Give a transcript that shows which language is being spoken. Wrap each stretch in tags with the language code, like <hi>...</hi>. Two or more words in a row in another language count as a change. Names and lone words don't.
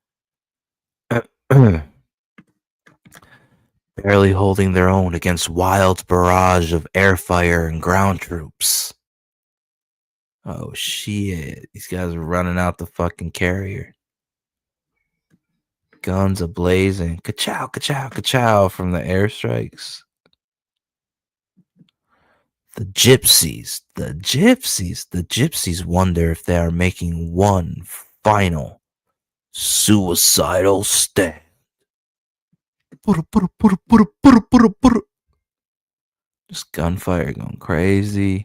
<en>Barely holding their own against wild barrage of air fire and ground troops. Oh shit, these guys are running out the fucking carrier. Guns ablazing. Ka-chow, ka-chow, ka-chow from the airstrikes. The gypsies wonder if they are making one final suicidal stand. Just gunfire going crazy.</en>